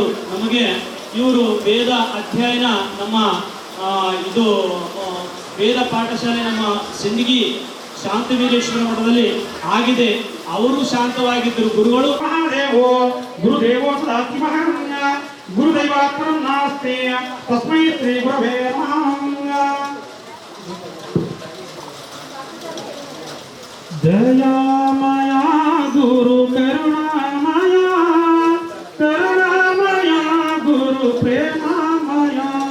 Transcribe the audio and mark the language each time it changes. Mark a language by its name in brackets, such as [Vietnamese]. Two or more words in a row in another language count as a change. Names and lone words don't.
[Kannada] ನಮಗೆ ಇವರು ವೇದ ಅಧ್ಯಯನ ನಮ್ಮ ಇದು ವೇದ ಪಾಠಶಾಲೆ ನಮ್ಮ ಸಿಂದಗಿ ಶಾಂತವೀರೇಶ್ವರ ಮಠದಲ್ಲಿ ಆಗಿದೆ. ಅವರು ಶಾಂತವಾಗಿದ್ದರು. ಗುರುಗಳು [Sanskrit] ಗುರುದೇವೋ ಸದಾಸ್ತಿ ಮಹಾನ್ಯ ಗುರುದೈವಾತ್ಮಂ ನಾಸ್ತಿ ತಸ್ಮೈ ಶ್ರೀ ಗುರವೇ ನಮಃ. ದಯಾಮಯ ಗುರು ಕರುಣಾಮಯ, ಕರುಣಾಮಯ ಗುರು ಪ್ರೇಮಮಯ,